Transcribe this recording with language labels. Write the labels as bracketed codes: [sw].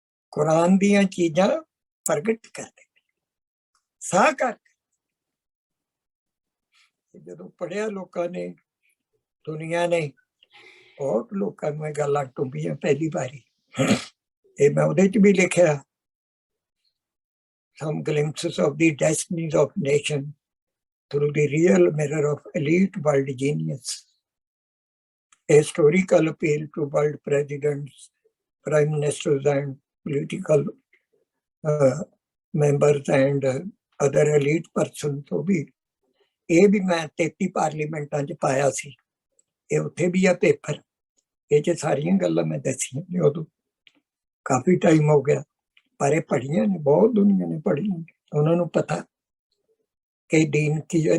[pa] ਕੁਰਾਨ ਦੀਆਂ ਚੀਜ਼ਾਂ ਪ੍ਰਗਟ ਕਰਦੇ, ਸਾਹ ਕਰ। ਜਦੋਂ ਪੜਿਆ ਲੋਕਾਂ ਨੇ, ਦੁਨੀਆ ਨੇ, ਬਹੁਤ ਲੋਕਾਂ ਨੂੰ ਇਹ ਗੱਲਾਂ ਟੁੰਬੀਆਂ ਪਹਿਲੀ ਵਾਰੀ। ਇਹ ਮੈਂ ਉਹਦੇ ਚ ਵੀ ਲਿਖਿਆ, [en] some glimpses of the destinies of nation through the real mirror of elite world genius. A historical appeal to world presidents, prime ministers and political members and other elite persons [pa] ਤੋਂ ਵੀ। ਇਹ ਵੀ ਮੈਂ 33 ਪਾਰਲੀਮੈਂਟਾਂ ਚ ਪਾਇਆ ਸੀ, ਇਹ ਉੱਥੇ ਵੀ ਆ ਪੇਪਰ। ਇਹ ਚ ਸਾਰੀਆਂ ਗੱਲਾਂ ਮੈਂ ਦੱਸੀਆਂ ਨੇ, ਉਦੋਂ ਕਾਫੀ ਟਾਈਮ ਹੋ ਗਿਆ, ਪਰ ਇਹ ਪੜ੍ਹੀਆਂ ਨੇ, ਬਹੁਤ ਦੁਨੀਆ ਨੇ ਪੜ੍ਹੀਆਂ, ਉਹਨਾਂ ਨੂੰ ਪਤਾ ਕਿ ਦੀਨ ਕੀ ਹੈ।